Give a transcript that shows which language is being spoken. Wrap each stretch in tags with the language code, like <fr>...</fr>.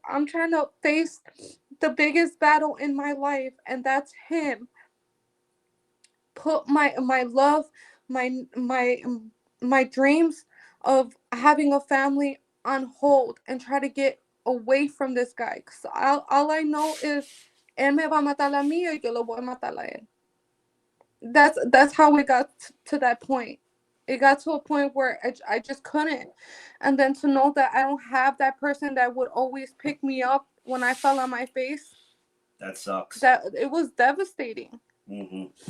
<en>I'm trying to face the biggest battle in my life, and that's him. Put my love, my dreams of having a family on hold, and try to get away from this guy. Cause all I know is</en> <es>él me va a matar a mí y yo lo voy a matar a él.</es> <en>That's how we got to that point. It got to a point where I just couldn't. And then to know that I don't have that person that would always pick me up when I fell on my face, That sucks. that it was devastating. Mm-hmm.</en>